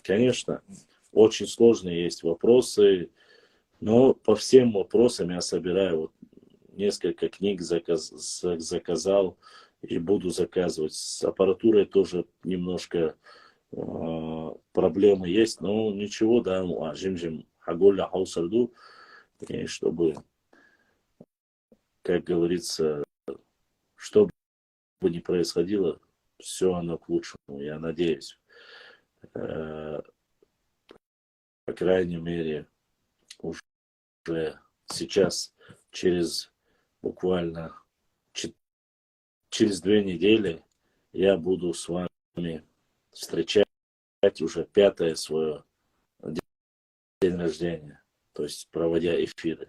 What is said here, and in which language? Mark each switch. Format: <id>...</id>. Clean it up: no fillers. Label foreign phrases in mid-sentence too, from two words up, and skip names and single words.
<ru>Конечно, очень сложные есть вопросы, но по всем вопросам я собираю вот несколько книг, заказал и буду заказывать. С аппаратурой тоже немножко проблемы есть, но ничего, да, жим-жим, хаголя хаусарду, и чтобы, как говорится, что бы ни происходило, все оно к лучшему, я надеюсь. По крайней мере, уже сейчас, буквально через 2 недели, я буду с вами встречать уже 5-е свое день рождения, то есть проводя эфиры.</ru>